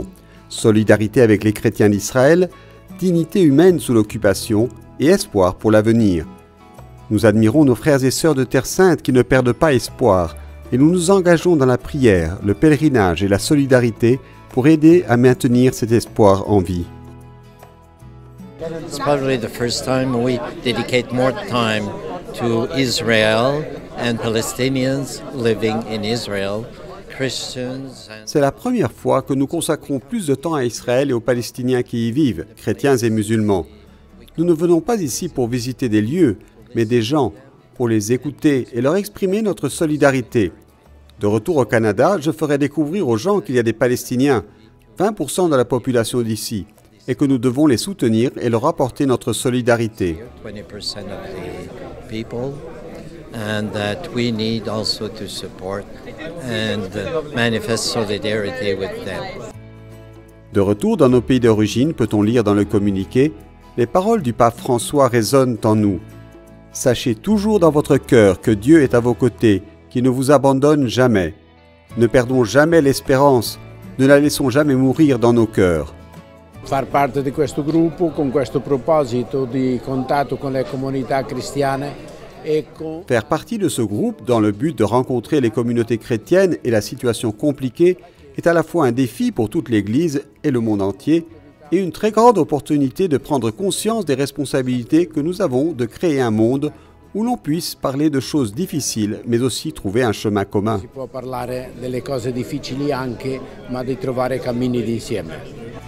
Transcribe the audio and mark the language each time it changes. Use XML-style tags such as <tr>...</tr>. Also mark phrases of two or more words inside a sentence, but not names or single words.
<fr>Solidarité avec les chrétiens d'Israël, dignité humaine sous l'occupation et espoir pour l'avenir. Nous admirons nos frères et sœurs de Terre Sainte qui ne perdent pas espoir et nous nous engageons dans la prière, le pèlerinage et la solidarité pour aider à maintenir cet espoir en vie.</fr> <en>It's probably the first time we dedicate more time to Israel and Palestinians living in Israel, Christians.</en> <fr>C'est la première fois que nous consacrons plus de temps à Israël et aux Palestiniens qui y vivent, chrétiens et musulmans. Nous ne venons pas ici pour visiter des lieux, mais des gens, pour les écouter et leur exprimer notre solidarité. De retour au Canada, je ferai découvrir aux gens qu'il y a des Palestiniens, 20% de la population d'ici, et que nous devons les soutenir et leur apporter notre solidarité.</fr> <en>20% of the people, and that we need also to support and manifest solidarity with them.</en> <fr>De retour dans nos pays d'origine, peut-on lire dans le communiqué, les paroles du pape François résonnent en nous. Sachez toujours dans votre cœur que Dieu est à vos côtés, qu'il ne vous abandonne jamais. Ne perdons jamais l'espérance, ne la laissons jamais mourir dans nos cœurs.</fr> <it>Far parte di questo gruppo con questo proposito di contatto con le comunità cristiane.</it> <fr>Faire partie de ce groupe dans le but de rencontrer les communautés chrétiennes et la situation compliquée est à la fois un défi pour toute l'Église et le monde entier et une très grande opportunité de prendre conscience des responsabilités que nous avons de créer un monde où l'on puisse parler de choses difficiles mais aussi trouver un chemin commun.</fr> <it>Si può parlare delle cose difficili anche, ma di trovare cammini d'insieme.</it>